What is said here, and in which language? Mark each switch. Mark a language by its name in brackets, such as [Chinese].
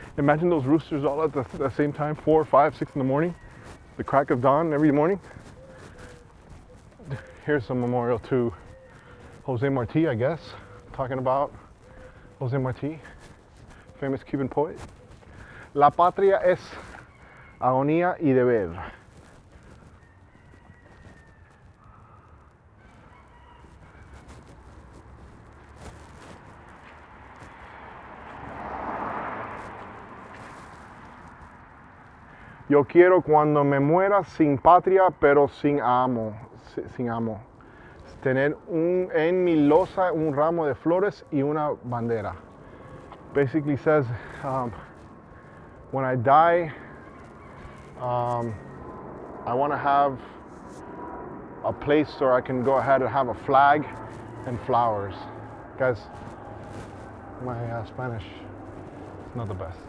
[English] Imagine those roosters all at the same time, 4, 5, 6 in the morning, the crack of dawn every morning. Here's a memorial to Jose Marti, I guess, talking about Jose Marti, famous Cuban poet. [Spanish] La patria es agonía y deber. Yo quiero cuando me muera sin patria, pero sin amo. Sin amo. Tener en mi losa un ramo de flores y una bandera. [English] Basically says, when I die, I want to have a place where I can go ahead and have a flag and flowers. Guys, my Spanish is not the best.